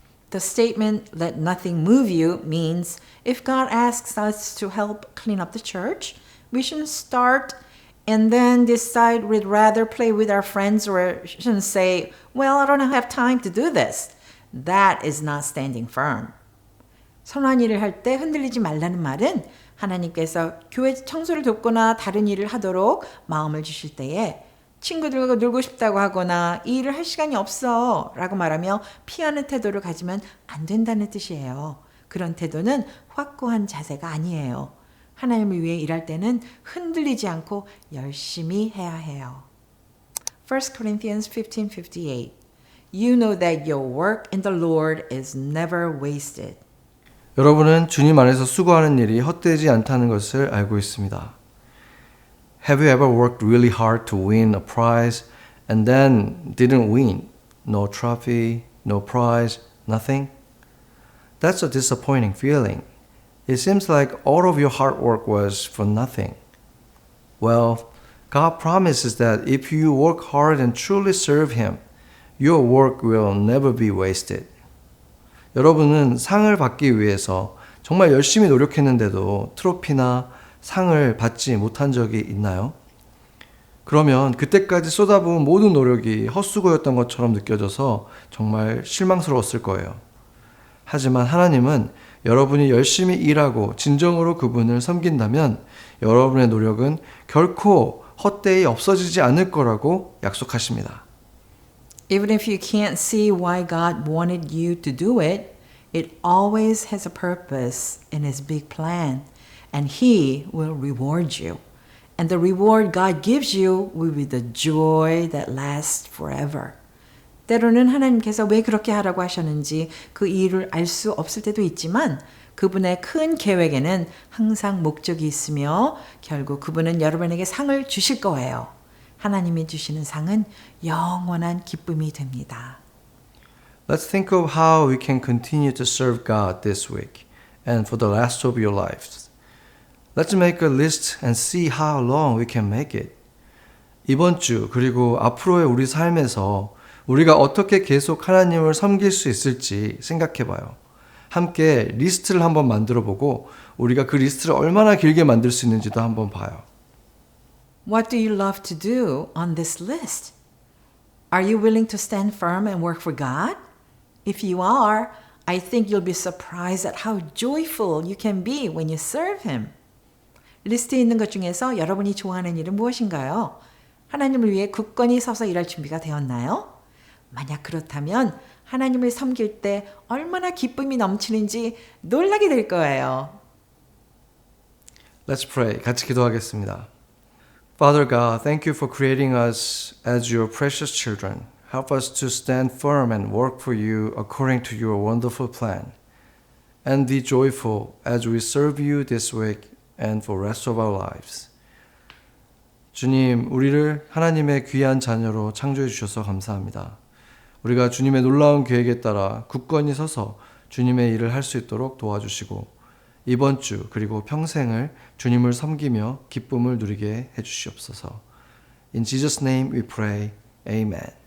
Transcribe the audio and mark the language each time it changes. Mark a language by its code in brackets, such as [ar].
[en] The statement, let nothing move you, means if God asks us to help clean up the church, we shouldn't start and then decide we'd rather play with our friends or shouldn't say, well, I don't have time to do this. That is not standing firm. [ko] 선한 일을 할 때 흔들리지 말라는 말은 하나님께서 교회 청소를 돕거나 다른 일을 하도록 마음을 주실 때에 친구들과 놀고 싶다고 하거나 이 일을 할 시간이 없어 라고 말하며 피하는 태도를 가지면 안 된다는 뜻이에요. 그런 태도는 확고한 자세가 아니에요. 하나님을 위해 일할 때는 흔들리지 않고 열심히 해야 해요. [en] 1 Corinthians 15:58 You know that your work in the Lord is never wasted. [ko] 여러분은 주님 안에서 수고하는 일이 헛되지 않다는 것을 알고 있습니다. [en] Have you ever worked really hard to win a prize and then didn't win? No trophy, no prize, nothing? That's a disappointing feeling. It seems like all of your hard work was for nothing. Well, God promises that if you work hard and truly serve Him, your work will never be wasted. [ko] 여러분은 상을 받기 위해서 정말 열심히 노력했는데도 트로피나 상을 받지 못한 적이 있나요? 그러면 그때까지 쏟아부은 모든 노력이 헛수고였던 것처럼 느껴져서 정말 실망스러웠을 거예요. 하지만 하나님은 여러분이 열심히 일하고 진정으로 그분을 섬긴다면 여러분의 노력은 결코 헛되이 없어지지 않을 거라고 약속하십니다. [en] Even if you can't see why God wanted you to do it, it always has a purpose in His big plan, and He will reward you. And the reward God gives you will be the joy that lasts forever. [ko] 때로는 하나님께서 왜 그렇게 하라고 하셨는지 그 이유를 알 수 없을 때도 있지만 그분의 큰 계획에는 항상 목적이 있으며 결국 그분은 여러분에게 상을 주실 거예요. 하나님이 주시는 상은 영원한 기쁨이 됩니다. [en] Let's think of how we can continue to serve God this week and for the rest of your lives. Let's make a list and see how long we can make it. [ko] 이번 주 그리고 앞으로의 우리 삶에서 우리가 어떻게 계속 하나님을 섬길 수 있을지 생각해 봐요. 함께 리스트를 한번 만들어 보고 우리가 그 리스트를 얼마나 길게 만들 수 있는지도 한번 봐요. [en] What do you love to do on this list? Are you willing to stand firm and work for God? If you are, I think you'll be surprised at how joyful you can be when you serve Him. [ko] 리스트에 있는 것 중에서 여러분이 좋아하는 일은 무엇인가요? 하나님을 위해 굳건히 서서 일할 준비가 되었나요? 만약 그렇다면 하나님을 섬길 때 얼마나 기쁨이 넘치는지 놀라게 될 거예요. [en] Let's pray. [ko] 같이 기도하겠습니다. [en] Father God, thank you for creating us as your precious children. Help us to stand firm and work for you according to your wonderful plan. And be joyful as we serve you this week and for the rest of our lives. [ko] 주님, 우리를 하나님의 귀한 자녀로 창조해 주셔서 감사합니다. 우리가 주님의 놀라운 계획에 따라 굳건히 서서 주님의 일을 할 수 있도록 도와주시고 이번 주 그리고 평생을 주님을 섬기며 기쁨을 누리게 해주시옵소서. [en] In Jesus' name we pray. Amen.